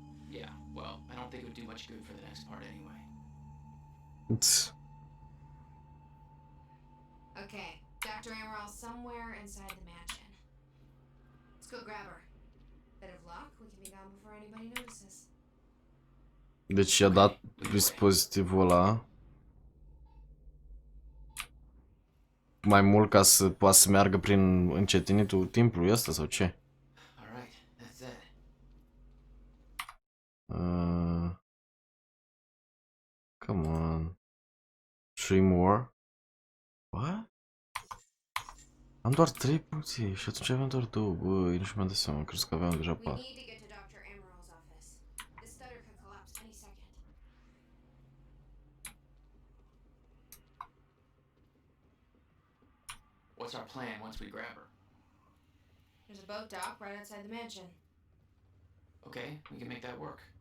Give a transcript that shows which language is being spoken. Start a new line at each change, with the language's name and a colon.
English: Yeah, well, I don't think it would do much good for the next part anyway. Okay, Dr. Emerald's somewhere inside the mansion. Let's go grab her. Bit of luck, we can be gone before anybody notices.
Romanian: Deci i-a dat dispozitivul ăla mai mult ca să poată să meargă prin încetinitul timpului ăsta sau ce?
English: Alright, that's it. Come on. 3 more? What?
Romanian: Am doar 3 puncte și atunci aveam doar 2. Băi, nu mi-am dat seama, crezi că aveam deja
English: We
Romanian: 4.
English: need to get to Dr. Emerald's office. The stutter could collapse any second. What's our plan once we grab her? There's a boat dock right outside the mansion. Okay, we can make that work.